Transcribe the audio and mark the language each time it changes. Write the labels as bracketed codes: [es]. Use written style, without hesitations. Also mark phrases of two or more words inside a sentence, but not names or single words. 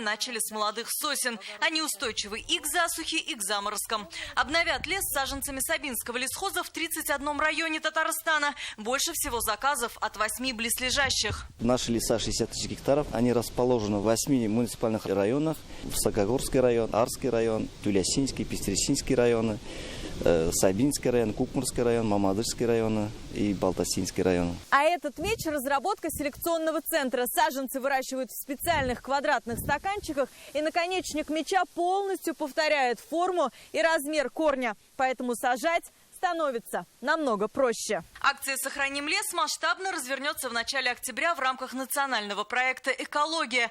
[ru] Начали с молодых сосен. Они устойчивы и к засухе, и к заморозкам. Обновят лес саженцами Сабинского лесхоза в 31 районе Татарстана. Больше всего заказов от 8 близлежащих. Наши леса 60 тысяч гектаров. Они расположены в 8 муниципальных районах. Высокогорский район, Арский район, Тюлясинский, Пестересинский районы, Сабинский район, Кукмурский район, Мамадышский район и Балтасинский район. А этот меч – разработка селекционного центра. Саженцы выращивают в специальных квадратных стаканчиках, и наконечник меча полностью повторяет форму и размер корня. Поэтому сажать становится намного проще. Акция «Сохраним лес» масштабно развернется в начале октября в рамках национального проекта «Экология».